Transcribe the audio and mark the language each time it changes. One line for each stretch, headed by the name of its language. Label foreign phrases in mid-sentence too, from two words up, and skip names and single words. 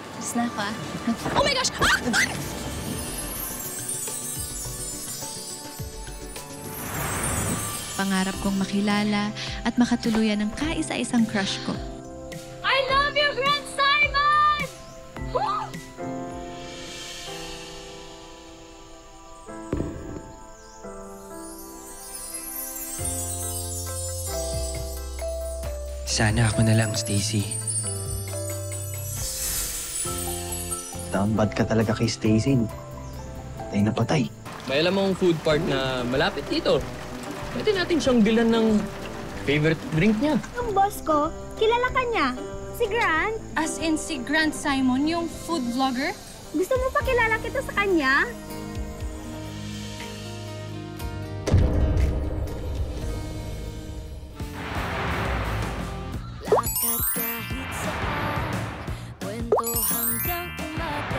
Filipino: Alis na ako, ah.
English: Oh my gosh!
Filipino: Ah! Pangarap kong makilala at makatuluyan ng kaisa-isang crush ko.
English: I love you, Grant Simon!
Filipino: Sana ako na lang, Stacy. Tambad ka talaga kay Stacy. Patay na patay. May alam mong
English: food park
Filipino: na malapit dito. Pwede natin siyang bilan ng
English: favorite drink
Filipino: niya. Ang boss ko, kilala ka niya. Si Grant.
English: As in
Filipino: si Grant Simon, yung
English: food vlogger?
Filipino: Gusto mo pa kilala kita sa kanya? Lakad kahit saan, kwento hanggang umaga.